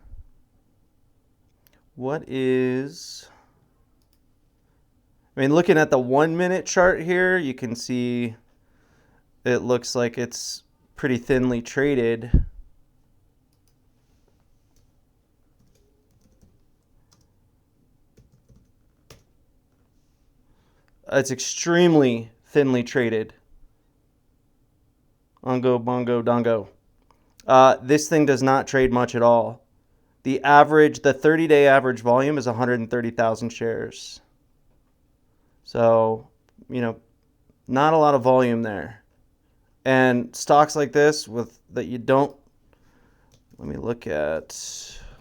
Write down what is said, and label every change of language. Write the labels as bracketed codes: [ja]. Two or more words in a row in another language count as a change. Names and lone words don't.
[en] Looking at the 1 minute chart here, you can see it looks like it's pretty thinly traded. It's extremely thinly traded. Ongo, bongo, dongo. This thing does not trade much at all. The 30-day average volume is 130,000 shares. So, not a lot of volume there. And stocks like this let me look at.